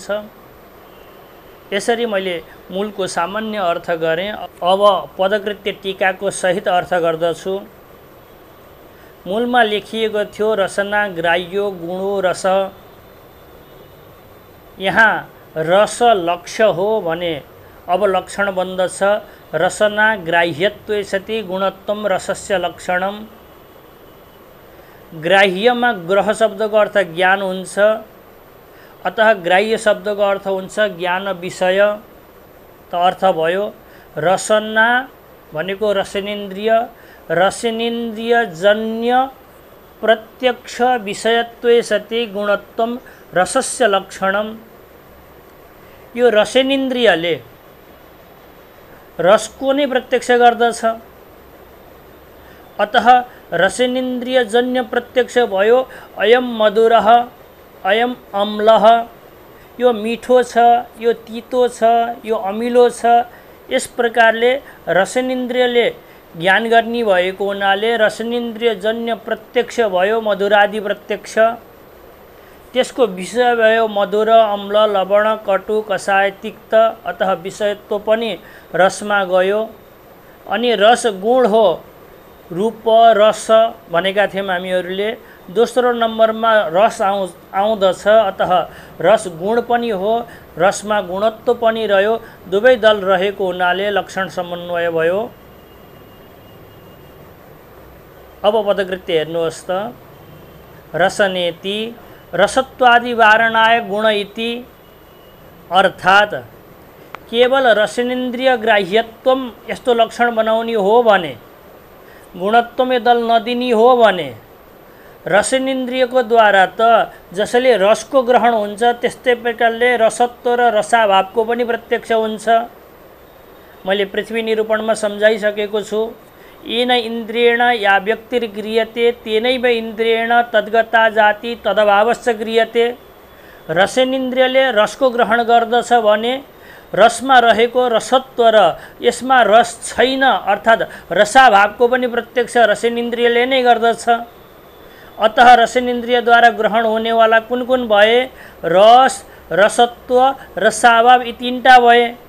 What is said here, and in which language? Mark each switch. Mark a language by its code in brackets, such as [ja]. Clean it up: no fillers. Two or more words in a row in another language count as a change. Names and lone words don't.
[ne] यसरी मैले मूलको सामान्य अर्थ गरेँ। अब पदकृत्य टीकाको सहित अर्थ गर्दछु। मूलमा लेखिएको थियो [sa] रसना ग्राह्यो गुणो रस। [ne] यहाँ रस लक्ष्य हो भने अब लक्षण बन्दछ [sa] रसना ग्राह्यत्वे सति गुणत्वम रसस्य लक्षणम। [ne] ग्राह्यमा ग्रह शब्दको अर्थ ज्ञान हुन्छ। अतः ग्राह्य शब्दको अर्थ हुन्छ ज्ञान विषय। त अर्थ भयो रसना भनेको रसनेन्द्रिय, [sa] रसनेन्द्रियजन्य प्रत्यक्ष विषयत्वे सति गुणत्वम रसस्य लक्षणम। [ne] यो रसनेन्द्रियले रसको नै प्रत्यक्ष गर्दछ। अतः रसनेन्द्रियजन्य प्रत्यक्ष भयो [sa] अयम मधुरः अयम अम्लः। [ne] यो मिठो छ, यो तीतो छ, यो अमिलो छ। यस प्रकारले रसनेन्द्रियले ज्ञान गर्ने भएको हुनाले रसनेन्द्रियजन्य प्रत्यक्ष भयो मधुरादि प्रत्यक्ष। त्यसको विषय भयो मधुर अम्ल लवण कटु कषाय तिक्त। अतः विषयत्व पनि रसमा गयो। अनि रस गुण हो रूप रस भनेका थियौँ हामीहरूले। दोस्रो नम्बरमा रस आउँदछ। अतः रस गुण पनि हो, रसमा गुणत्व पनि रह्यो। दुवै दल रहेको हुनाले लक्षण समन्वय भयो। अब पदकृत्य हेर्नुहोस् त। [sa] रसनेति रसत्वादि वारणाय गुण इति। [ne] अर्थात् केवल रसनेन्द्रिय ग्राह्यत्वम यस्तो लक्षण बनाउने हो भने, गुणत्वम यो दल नदिनी हो भने, रसनेन्द्रियको द्वारा त जसले रसको ग्रहण हुन्छ त्यस्तै प्रकारले रसत्व र रसाभावको पनि प्रत्यक्ष हुन्छ। मैले पृथ्वी निरूपणमा सम्झाइसकेको छु। [sa] येन इन्द्रियेण या व्यक्तिर्क्रियते तेनैव इन्द्रियेण तद्गता जाति तदभावश्च क्रियते। [ne] रसनेन्द्रियले रसको ग्रहण गर्दछ भने रसमा रहेको रसत्व र यसमा रस छैन अर्थात् रसाभावको पनि प्रत्यक्ष रसनेन्द्रियले नै गर्दछ। अतः रसनेन्द्रियद्वारा ग्रहण हुनेवाला कुन कुन भए? रस, रसत्व, रसाभाव यी तीनटा भए।